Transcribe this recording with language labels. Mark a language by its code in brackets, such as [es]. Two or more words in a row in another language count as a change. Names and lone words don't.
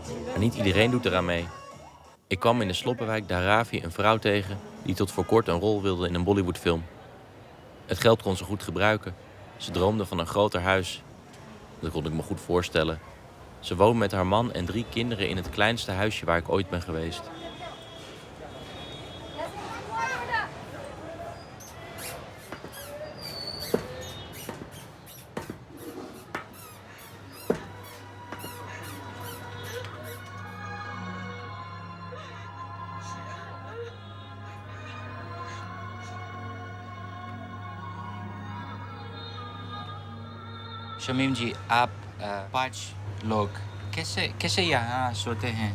[nl] Maar niet iedereen doet eraan mee. Ik kwam in de sloppenwijk Dharavi een vrouw tegen die tot voor kort een rol wilde in een Bollywoodfilm. Het geld kon ze goed gebruiken. Ze droomde van een groter huis. Dat kon ik me goed voorstellen. Ze woont met haar man en 3 kinderen in het kleinste huisje waar ik ooit ben geweest. [hi] शमीम जी, आप 5 लोग कैसे यहाँ सोते हैं?